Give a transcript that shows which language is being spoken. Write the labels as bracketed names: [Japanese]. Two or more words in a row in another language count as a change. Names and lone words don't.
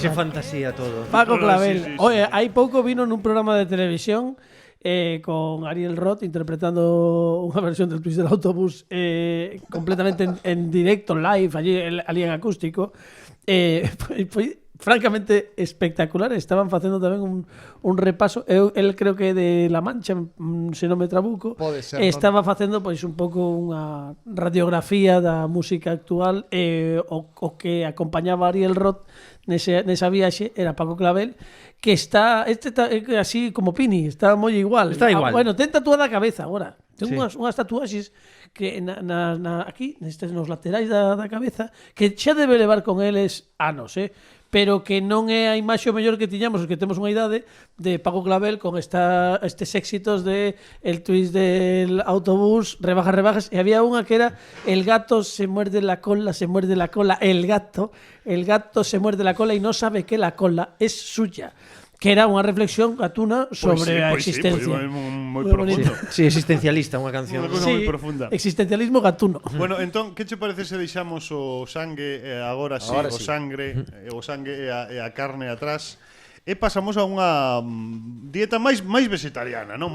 [Spanish] Qué fantasía todo. Paco Clavel. Sí. Oye, hay poco vino en un programa de televisión con Ariel Roth interpretando una versión del twist del autobús completamente en directo, live, allí en acústico. Fue francamente espectacular. [Galician] Estaban facendo tamén un repaso. El creo que de La Mancha, se non me trabuco, estaba facendo pois un pouco unha radiografía da música actual, o que acompañaba a Ariel Roth nesa viaxe era Paco Clavel, que está así como Pini, está moi igual. Está igual. Bueno, ten tatuada a cabeza agora. Ten unhas tatuaxes que aquí, nos laterais da cabeza, que xa debe levar con eles anos, pero que non é a imaxe o mellor que tiñamos, os que temos unha idade, de Paco Clavel con estes éxitos de El twist del autobús, Rebajas, e había unha que era [Spanish] El gato se muerde la cola, el gato se muerde la cola y no sabe que la cola es suya. [Galician] Que era unha reflexión gatuna sobre a existencia. Moi profundo. Sí, existencialista, unha canción. Unha cousa moi profunda. Existencialismo gatuno. Bueno, entón, que che parece se deixamos o sangue agora sí, o sangue e a carne atrás? E pasamos a unha dieta máis vegetariana, non?